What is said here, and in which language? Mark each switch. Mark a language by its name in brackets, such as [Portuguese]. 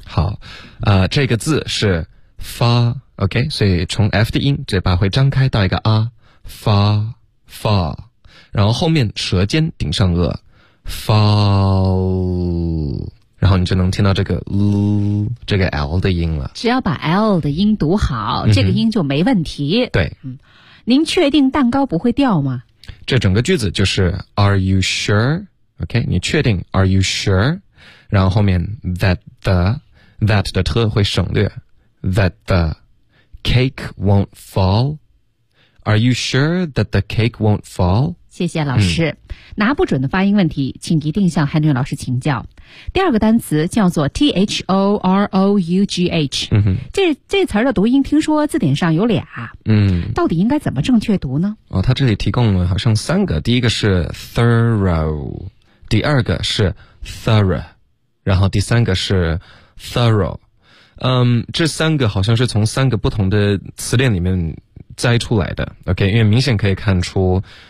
[Chinese] 好这个字是 fa OK, 所以从 F 的音嘴巴会张开到一个 fa fa, 然后后面舌尖顶上颚 fall,然后你就能听到这个 l 这个 L 的音了，只要把 L 的音读好、这个音就没问题，对、您确定蛋糕不会掉吗，这整个句子就是 [English] Are you sure OK, [Chinese] 你确定 [English] Are you sure, [Chinese] 然后后面 [English] That the That [Chinese] 的特会省略 [English] That the cake won't fall Are you sure that the cake won't fall, [Chinese] 谢谢老师、拿不准的发音问题请一定向 Henry 老师请教。第二个单词叫做 THOROUGH、这词的读音听说字典上有俩、到底应该怎么正确读呢，哦，他这里提供了好像三个，第一个是 thorough, 第二个是 thorough, 然后第三个是 thorough, 这三个好像是从三个不同的词典里面摘出来的 OK, 因为明显可以看出